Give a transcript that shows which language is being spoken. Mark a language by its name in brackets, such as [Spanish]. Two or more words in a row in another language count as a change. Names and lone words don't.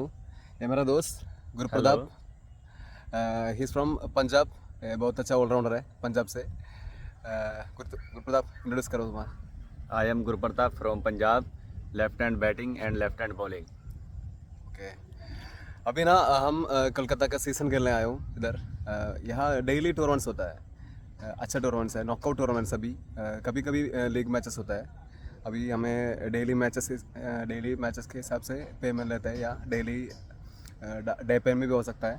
[Hindi] ये मेरा दोस्त गुरप्रताप, [English] he is from Punjab. [Hindi] बहुत अच्छा ऑलराउंडर है पंजाब से. गुरप्रताप, इंट्रोड्यूस करो तुम्हारा. [English] I am Gurpratap from Punjab, left hand batting and left hand bowling. [Hindi] ओके, अभी ना हम कलकत्ता का सीज़न खेलने आए हूँ इधर. यहाँ [English] daily tournaments [Hindi] होता है. अच्छा टूर्नामेंट्स है, [English] knockout tournaments. [Hindi] अभी कभी कभी [English] league matches [Hindi] होता है. अभी हमें [English] daily matches [Hindi] के हिसाब से पेमेंट लेते हैं, या [English] daily day payment [Hindi] भी हो सकता है.